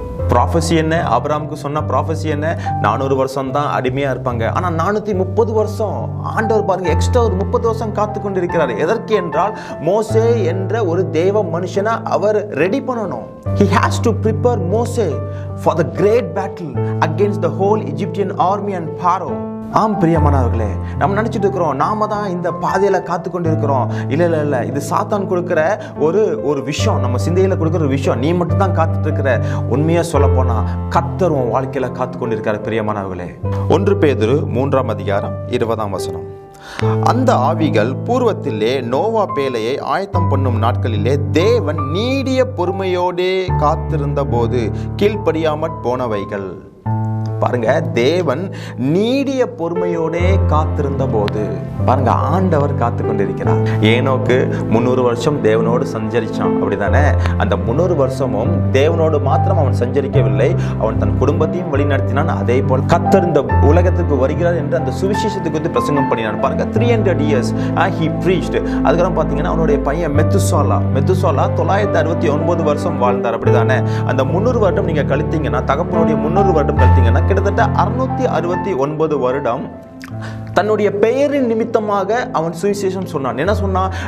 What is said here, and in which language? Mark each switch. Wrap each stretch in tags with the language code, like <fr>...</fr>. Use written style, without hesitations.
<ta>Prophecy என்ன? ஆபிரகாமுக்கு சொன்ன ப்ராஃபஸி என்ன? 400 வருஷம் தான் அடிமையா இருப்பாங்க. ஆனா 430 வருஷம் ஆண்டவர் பாருங்க, எக்ஸ்ட்ரா ஒரு 30 வருஷம் காத்து கொண்டிருக்கிறார். எதற்கு என்றால், மோசே என்ற ஒரு தேவ மனுஷனை அவர் ரெடி பண்ணணும்.</ta> <en>He has to prepare Moses for the great battle against the whole Egyptian army and Pharaoh.</en> <ta>ஆம் பிரியமானவர்களே, நம்ம நினைச்சிட்டு இருக்கிறோம் நாம தான் இந்த பாதையில காத்து கொண்டு இருக்கிறோம். இல்ல, இது சாத்தான் கொடுக்கிற ஒரு விஷயம், நம்ம சிந்தையில கொடுக்கிற ஒரு விஷயம். நீ மட்டும் தான் காத்துட்டு இருக்கிற. உண்மையா சொல்ல போனா கர்த்தர் உன் வாழ்க்கையில காத்து கொண்டிருக்காரு. பிரியமானவர்களே, 1 பேதுரு 3 அதிகாரம் 20 வசனம். அந்த ஆவிகள் பூர்வத்திலே நோவா பேழையை ஆயத்தம் பண்ணும் நாட்களிலே தேவன் நீடிய பொறுமையோடே காத்திருந்த போது கீழ்ப்படியாமற் போனவைகள். பாருங்க, தேவன் நீடிய பொறுமையோடே காத்திருந்த போது, பாருங்க, ஆண்டவர் காத்து கொண்டிருக்கிறார். ஏனோக்கு 300 வருஷம் தேவனோடு சஞ்சரிச்சான், அப்படிதானே? அந்த 300 வருஷமும் தேவனோடு மாத்திரம் அவன் சஞ்சரிக்கவில்லை, அவன் தன் குடும்பத்தையும் வழிநடத்தினான். அதே போல் கர்த்தர் இந்த உலகத்துக்கு வருகிறார் என்று அந்த சுவிசேஷத்தை குறித்து பிரசங்கம் பண்ணினான். பாருங்க,</ta> <en>300 years he preached.</en> <ta>அதுக்கப்புறம் பாத்தீங்கன்னா அவனுடைய பையன் மெத்துசாலா 969 வருஷம் வாழ்ந்தார், அப்படிதானே? அந்த 300 வருடம் நீங்க கழித்தீங்கன்னா, தகப்பனுடைய 300 வருடம் கழித்தீங்கன்னா, கிட்டத்தட்ட 669 வருடம் தன்னுடைய பெயரின் நிமித்தமாக அவன் சுவிசேஷம் சொன்னான். என்ன சொன்னான்?</ta>